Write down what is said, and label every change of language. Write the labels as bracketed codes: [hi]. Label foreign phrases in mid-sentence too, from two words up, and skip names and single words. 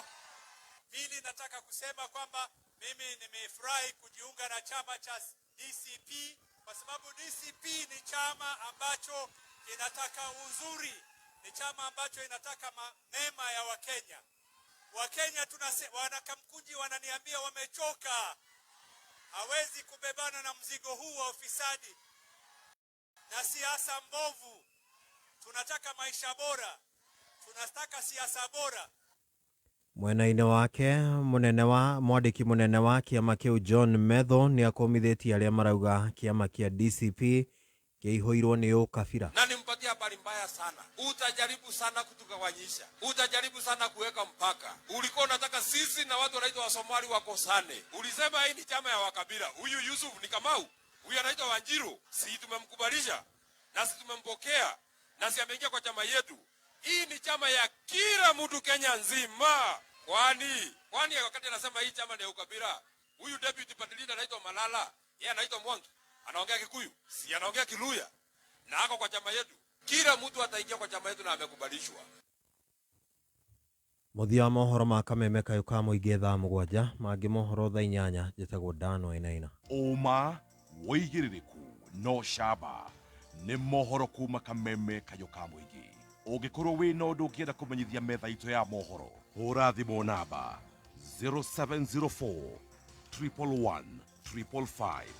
[sw] Mimi nataka kusema kwamba mimi nimefurahi kujiunga na chama cha DCP kwa sababu DCP ni chama ambacho inataka uzuri, ni chama ambacho inataka mema ya Wakenya. Wakenya wana Kamukunji wananiambia wamechoka. Hawezi kubebana na mzigo huu wa ufisadi na siasa mbovu. Tunataka maisha bora, tunataka siasa bora. [ki] Mwena-inĩ wake mwandĩki mũnene wa kĩama kĩu John Metho nĩ akomithĩtie arĩa marauga kĩama kĩa DCP kĩihũirwo nĩ ũkabira. [sw] Na nimpatia habari mbaya sana. Utajaribu sana kutugawanyisha, utajaribu sana kuweka mpaka. Ulikuwa unataka sisi na watu wanaitwa wa Somali wakosane. Ulisema hii ni chama ya wakabila. Huyu Yusuf ni Kamau, huyu anaitwa Wanjiru. Si tumemkubalisha na si tumempokea na si ameingia kwa chama yetu. Hii ni chama ya kila mtu Kenya nzima. Kwani wakati anasema hii chama ni ya ukabila, huyu [en] deputy party leader [sw] anaitwa Malala, yeye anaitwa Mwangi, anaongea Kikuyu, si anaongea Kiluya, na ako kwa chama yetu. Kila mtu ataingia kwa chama yetu na amekubalishwa. [ki] Muthia wa mohoro ma Kameme kayuka mũingĩ thaa 7, mangĩ mohoro thaa 8. Njĩtagwo Dan Wainaina. Ũma, wĩigĩrĩrĩku no camba nĩ mohoro kuma Kameme kayuka mũingĩ. Ũngĩkorwo wĩna ũndũ ũngĩenda kũmenyithia metha itũ ya mohoro, hũra thimũ namba 0704 111 555.